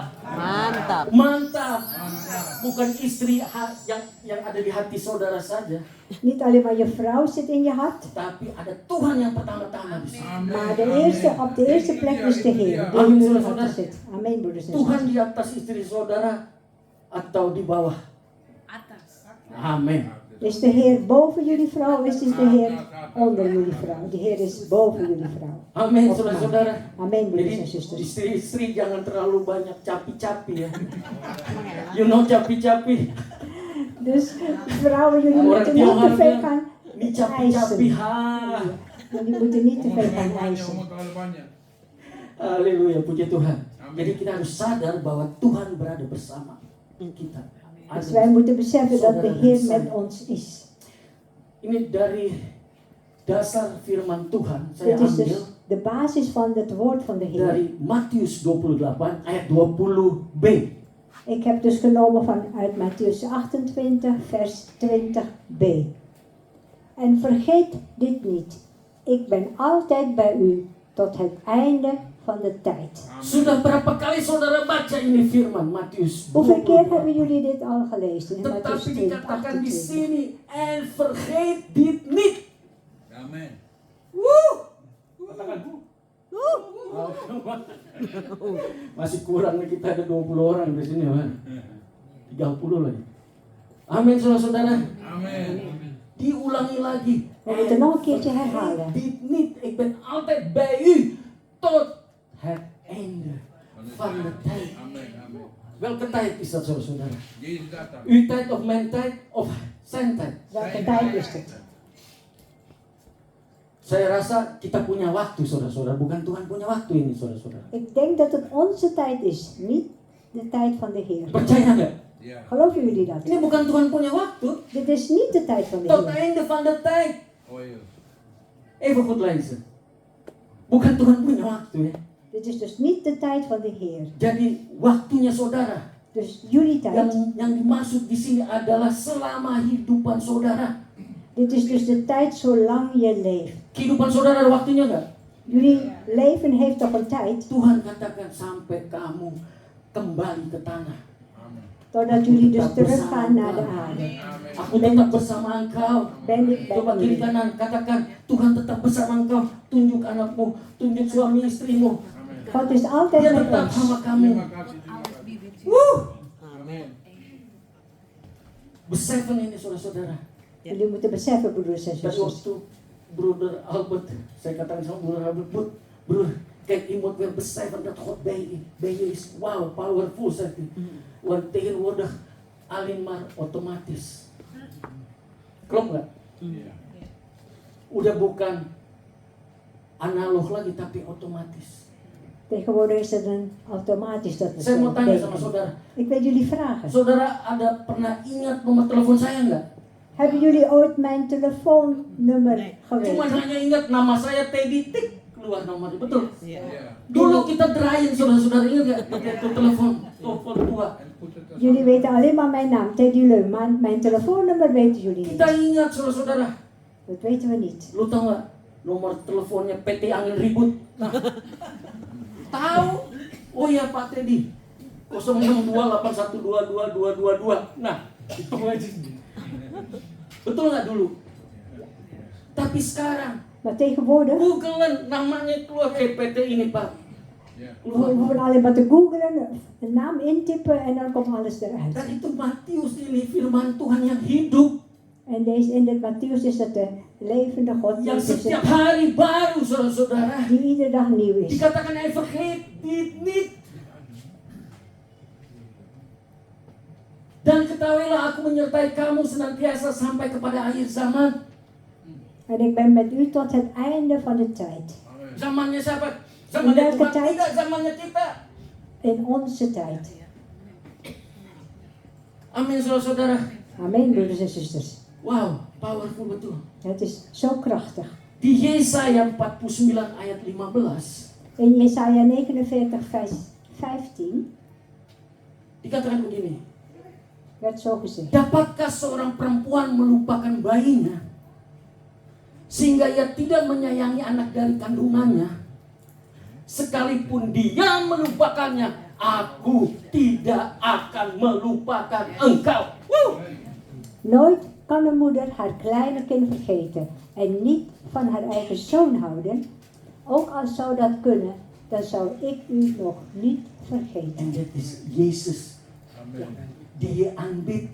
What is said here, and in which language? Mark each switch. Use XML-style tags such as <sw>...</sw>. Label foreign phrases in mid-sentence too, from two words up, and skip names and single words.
<id>Mantap. Mantap. Bukan istri yang ada di hati saudara saja,</id> <nl>Niet alleen maar je vrouw zit in je hart,</nl> <id>tapi ada Tuhan yang pertama-tama di sini.</id> <nl>maar op de eerste plek is de Heer die in jullie hart zit. Amen, broeders en</nl> <id>Tuhan</id> <nl>zusters.</nl> <id>di atas istri saudara atau di bawah? Amin.</id> <nl>Is de Heer boven jullie vrouw, is de Heer onder jullie vrouw. De Heer is boven jullie vrouw.</nl> <id>Amin saudara-saudara.</id> <nl>Amen, broeders</nl> <id>Jadi</id> <nl>en zusters.</nl> <id>istri-istri jangan terlalu banyak capi-capi ya.</id> <en>You know capi-capi?</en> <nl>Dus vrouwen, jullie</nl> <id>Orang</id> <nl>moeten niet te</nl> <id>Tionghoa</id> <nl>veel</nl> <id>bilang,</id> <nl>gaan</nl> <id>Ni capi-capi</id> <nl>eisen. ha. Jullie moeten niet te veel gaan eisen.</nl> <id>Haleluya, puji Tuhan. Jadi kita harus sadar bahwa Tuhan berada bersama kita.</id> <nl>Dus wij moeten beseffen dat de Heer met ons is.</nl> <id>Ini dari dasar firman Tuhan saya</id> <nl>Dit is dus</nl> <id>ambil</id> <nl>de basis van het woord van de Heer.</nl> <id>dari Matius 28 ayat 20b.</id> <nl>Ik heb dus genomen vanuit Mattheüs 28, vers 20b. En vergeet dit niet. Ik ben altijd bij u tot het einde van de tijd.</nl> <id>Sudah berapa kali saudara baca ini firman Matius</id> <nl>Hoeveel keer</nl> <id>28?</id> <nl>hebben jullie dit al gelezen? In Mattheüs</nl> <id>Tetapi</id> <nl>20,</nl> <id>dikatakan di</id> <nl>28.</nl> <id>sini,</id> <nl>en vergeet dit niet.</nl> <id>Amin. Katakan. Masih kurang nih, kita ada 20 orang di sini, man. 30 lagi. Amin saudara-saudara. Amin. Diulangi lagi.</id> <nl>We moeten nog een keertje herhalen. Dit niet. Ik ben altijd bij u tot het einde van de tijd.</nl> <id>Amin. Amin.</id> <nl>Welke tijd is dat saudara-saudara?</nl> <id>Jezus datang.</id> <nl>Uw tijd of mijn tijd of zijn tijd? Welke tijd is het?</nl> <id>Saya rasa kita punya waktu saudara-saudara, bukan Tuhan punya waktu ini saudara-saudara.</id> <nl>Ik denk dat het onze tijd is, niet de tijd van de Heer.</nl> <id>Percaya nggak? Ya.</id> <nl>Geloven jullie dat?</nl> <id>Ini bukan Tuhan punya waktu.</id> <nl>Dit is niet de tijd van de Tot Heer. einde van de tijd.</nl> <id>Oh iya.</id> <nl>Even goed lezen.</nl> <id>Bukan Tuhan punya waktu ya.</id> <nl>Dit is dus niet de tijd van de Heer.</nl> <id>Jadi waktunya saudara</id> <nl>Dus jullie tijd.</nl> <id>yang dimaksud di sini adalah selama hidupan saudara.</id> <nl>Dit is dus de tijd zolang je leeft.</nl> <id>Kehidupan saudara ada waktunya nggak?</id> <nl>Jullie leven heeft toch een tijd,</nl> <id>Tuhan katakan sampai kamu kembali ke tanah. Amin.</id> <nl>totdat jullie dus teruggaan naar de aarde.</nl> <id>Aku tetap bersama engkau.</id> <nl>Ben ik</nl> <id>Coba</id> <nl>bij</nl> <id>kiri</id> <nl>jullie.</nl> <id>kanan katakan, Tuhan tetap bersama engkau. Tunjuk anakmu, tunjuk suami istrimu.</id> <nl>God is altijd</nl> <id>Dia</id> <nl>met</nl> <id>tetap</id> <nl>ons.</nl> <id>sama kamu. Terima kasih. Terima kasih. Amin. Besefen ini saudara-saudara.</id> <nl>Jullie moeten beseffen, broeders en</nl> <id>Tadi</id> <nl>zusters.</nl> <id>waktu Broeder Albert, saya katakan sama Broeder Albert,</id> <nl>broer, kijk, je moet weer beseffen dat God bij je is. Wauw, powerful, zegt hij. Want tegenwoordig alleen maar automatisch.</nl> <id>Klopt nggak? Iya. Udah bukan analog lagi, tapi otomatis.</id> <nl>Tegenwoordig is het een automatisch dat we</nl> <id>Saya</id> <nl>zo</nl> <id>mau tanya sama</id> <nl>denken.</nl> <id>saudara.</id> <nl>Ik wil jullie vragen.</nl> <id>Saudara ada pernah ingat nomor telepon saya nggak?</id> <nl>Hebben jullie ooit mijn telefoonnummer</nl> <id>Cuma</id> <nl>geweten?</nl> <id>hanya ingat nama saya Teddy, tik keluar nomornya, betul? Iya. Dulu kita derain saudara-saudara, ingat nggak? Pakai itu telepon 2.</id> <nl>En put het er Jullie weten alleen maar mijn naam, Teddy Leum. Maar mijn telefoonnummer weten jullie</nl> <id>Kita</id> <nl>niet.</nl> <id>ingat saudara-saudara.</id> <nl>Dat weten we niet.</nl> <id>Lu tahu nggak? nomor teleponnya PT Angin Ribut. Nah, tahu? Oh iya Pak Teddy, 06281222222. Nah, itu aja. Betul nggak dulu? Tapi sekarang</id> <nl>Maar tegenwoordig</nl> <id>Googlen namanya keluar PT ini Pak.</id> <nl>we hoeven alleen maar te googlen, een naam intypen en dan komt alles eruit.</nl> <id>Dan itu Matius ini firman Tuhan yang hidup,</id> <nl>En in dit Mattheüs is het de levende God</nl> <id>yang</id> <nl>Jezus,</nl> <id>setiap hari baru, saudara-saudara.</id> <nl>die iedere dag nieuw is.</nl> <id>Dikatakan</id> <nl>hij vergeet dit niet.</nl> <id>Dan ketahuilah aku menyertai kamu senantiasa sampai kepada akhir zaman.</id> <nl>En ik ben met u tot het einde van de tijd.</nl> <id>Zamannya siapa? Zamannya</id> <nl>Welke</nl> <id>Tuhan,</id> <nl>tijd?</nl> <id>tidak zamannya kita.</id> <nl>In onze tijd.</nl> <id>Amin, saudara-saudara.</id> <nl>Amen, broeders en zusters.</nl> <id>Wow, powerful betul.</id> <nl>Het is zo krachtig.</nl> <id>Di Yesaya 49 ayat 15</id> <nl>In Jesaja 49 vers 15</nl> <id>dikatakan begini.</id> <nl>werd zo gezegd.</nl> <id>Dapatkah seorang perempuan melupakan bayinya sehingga ia tidak menyayangi anak dari kandungannya? Sekalipun dia melupakannya, aku tidak akan melupakan engkau.</id> <nl>Nooit kan een moeder haar kleine kind vergeten en niet van haar eigen zoon houden. Ook al zou dat kunnen, dan zou ik u nog niet vergeten. En dat is Jezus die je aanbidt.</nl>